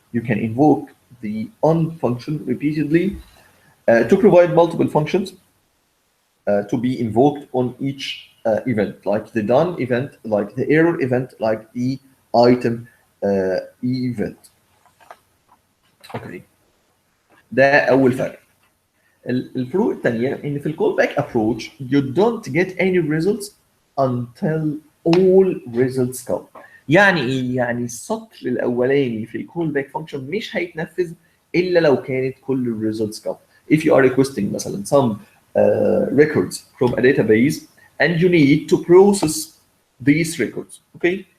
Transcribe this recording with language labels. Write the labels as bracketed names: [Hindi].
[English] You can invoke the on function repeatedly to provide multiple functions to be invoked on each event, like the done event, like the error event, like the item event. [Arabic] اوكي، ده اول فرق. الفروق الثانيه ان في الكول باك ابروتش [English] you don't get any results until all results come. [Arabic] يعني ايه؟ يعني السطر الاولاني في الكول باك فانكشن مش هيتنفذ الا لو كانت كل الريزلتس come. [English] If you are requesting [Arabic] مثلا [English] some records from a database and you need to process these records, okay?